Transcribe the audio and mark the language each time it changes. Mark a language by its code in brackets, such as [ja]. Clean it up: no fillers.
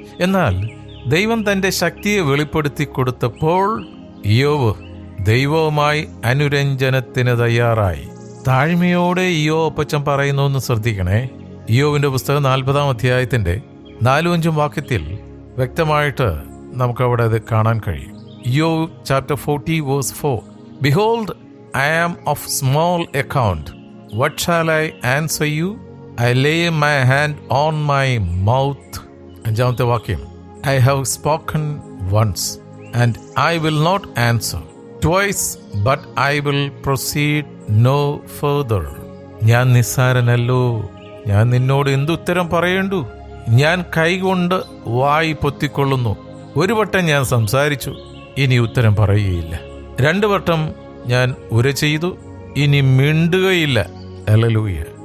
[ml] എന്നാൽ ദൈവം തന്റെ ശക്തിയെ വെളിപ്പെടുത്തി കൊടുത്തപ്പോൾ ഇയ്യോബ് ദൈവവുമായി അനുരഞ്ജനത്തിന് തയ്യാറായി. താഴ്മയോടെ ഇയ്യോബ് അപ്പച്ചൻ പറയുന്നു എന്ന് ശ്രദ്ധിക്കണേ. ഇയ്യോബിന്റെ പുസ്തകം 40-ാം അധ്യായത്തിന്റെ 4-5 വാക്യത്തിൽ വ്യക്തമായിട്ട് നമുക്കവിടെ അത് കാണാൻ കഴിയും. ഇയ്യോബ് chapter 40 [en] verse 4, Behold, I am of small account. What shall I answer you? I lay my hand on my mouth. [ml] 5-ാമത്തെ വാക്യം, [en] I have spoken once, and I will not answer. Twice, but I will proceed no further. [ml] ഞാൻ നിസ്സാരനല്ലോ, ഞാൻ നിന്നോട് എന്തുത്തരം പറയേണ്ടു? ഞാൻ കൈകൊണ്ട് വായി പൊത്തിക്കൊള്ളുന്നു. ഒരു വട്ടം ഞാൻ സംസാരിച്ചു, ഇനി ഉത്തരം പറയുകയില്ല. 2 വട്ടം ഞാൻ ഉര ചെയ്തു, ഇനി മിണ്ടുകയില്ല. ഹല്ലേലൂയ.